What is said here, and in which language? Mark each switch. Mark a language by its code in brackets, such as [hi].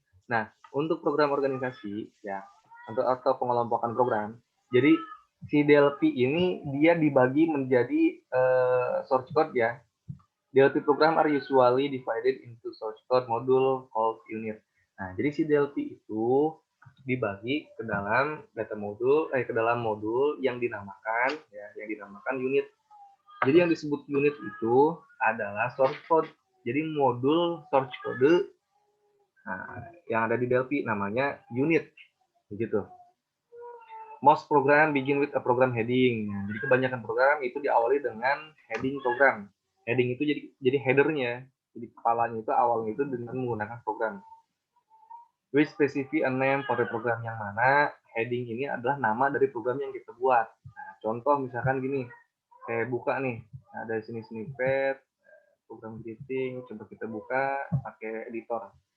[id] Nah, untuk program organisasi ya, atau pengelompokan program, jadi si Delphi ini dia dibagi menjadi source code ya. [en] Delphi program are usually divided into source code module called unit. [id] Nah, jadi si Delphi itu dibagi ke dalam ke dalam modul yang dinamakan unit. Jadi yang disebut unit itu adalah source code. Jadi modul source code yang ada di Delphi namanya unit, begitu. [en] Most program begin with a program heading. [id] Nah, jadi kebanyakan program itu diawali dengan heading program. Heading itu jadi headernya. Jadi kepalanya itu awalnya itu dengan menggunakan program. [en] Which specify a name for the program, [id] yang mana heading ini adalah nama dari program yang kita buat. Nah, contoh misalkan gini, saya buka nih, ada sini snippet, program greeting, coba kita buka pakai editor.